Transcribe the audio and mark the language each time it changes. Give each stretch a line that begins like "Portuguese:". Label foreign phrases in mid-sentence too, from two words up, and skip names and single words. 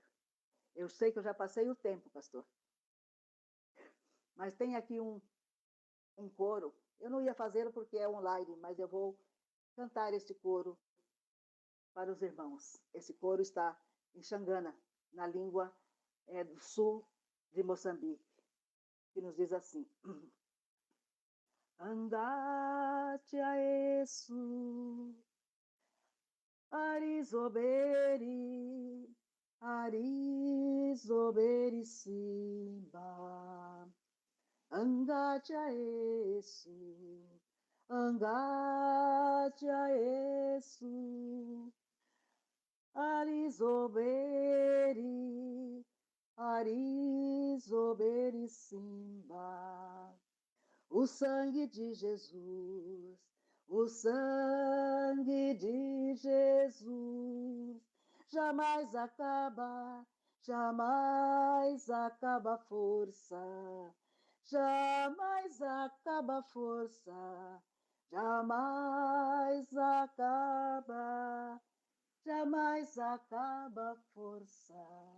Portuguese: Eu sei que eu já passei o tempo, pastor, mas tem aqui um coro. Eu não ia fazê-lo porque é online, mas eu vou cantar este coro para os irmãos. Esse coro está em Xangana, na língua do sul de Moçambique, que nos diz assim:
Tsonga: Andate a Yesu, Arizoberi, Arizoberi Simba. Andate a Yesu, andate a Yesu, Arizoberi, Arizoberi Simba.
Portuguese: O sangue de Jesus, o sangue de Jesus, jamais acaba, jamais acaba a força, jamais acaba a força, jamais acaba, jamais acaba a força.